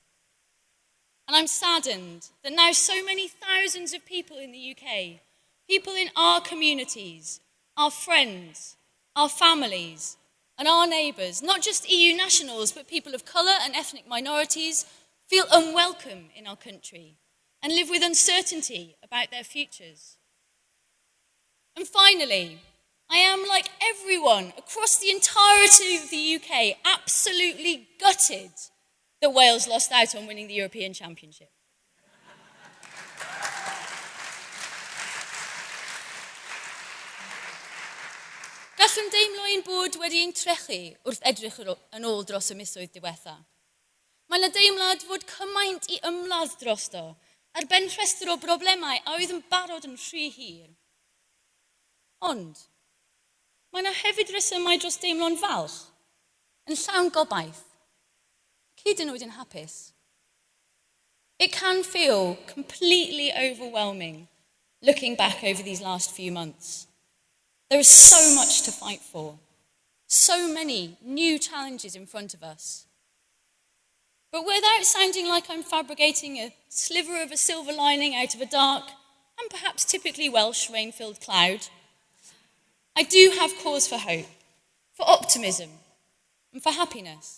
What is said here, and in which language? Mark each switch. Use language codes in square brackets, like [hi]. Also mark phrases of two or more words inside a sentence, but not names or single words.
[en] And I'm saddened that now so many thousands of people in the UK, people in our communities, our friends, our families, and our neighbours, not just EU nationals, but people of colour and ethnic minorities, feel unwelcome in our country and live with uncertainty about their futures. And finally, I am, like everyone across the entirety of the UK, absolutely gutted that Wales lost out on winning the European Championship. [cy] Gallwn deimlo ein bod wedi ein trechu wrth edrych yn ôl dros y misoedd diwetha. Mae yna deimlad fod cymaint i ymladd drosto ar ben rhestr o broblemau a oedd yn barod yn rhy hir. Ond, mae yna hefyd resymau dros deimlo'n falch, yn llawn gobaith, hyd yn oed yn hapus. [en] It can feel completely overwhelming looking back over these last few months. There is so much to fight for, so many new challenges in front of us. But without sounding like I'm fabricating a sliver of a silver lining out of a dark and perhaps typically Welsh rain-filled cloud, I do have cause for hope, for optimism, and for happiness.